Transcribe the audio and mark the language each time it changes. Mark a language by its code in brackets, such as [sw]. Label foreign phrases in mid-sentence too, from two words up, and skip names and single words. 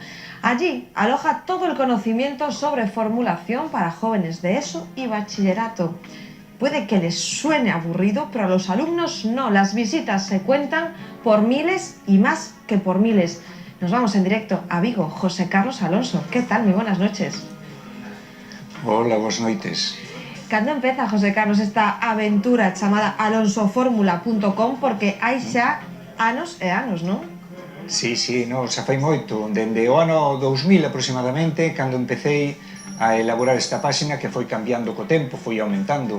[es] Allí aloja todo el conocimiento sobre formulación para jóvenes de ESO y bachillerato. Puede que les suene aburrido, pero a los alumnos no. Las visitas se cuentan por miles y más que por miles. Nos vamos en directo a Vigo. José Carlos Alonso, ¿qué tal? Muy buenas noches. Hola, [gl] boas noites. Cando empeza, José Carlos, esta aventura chamada alonsoformula.com, porque hai xa anos e anos, non? Sí, no, xa fai moito, dende o ano 2000 aproximadamente, cando empecé a elaborar esta páxina, que foi cambiando co tempo, foi aumentando.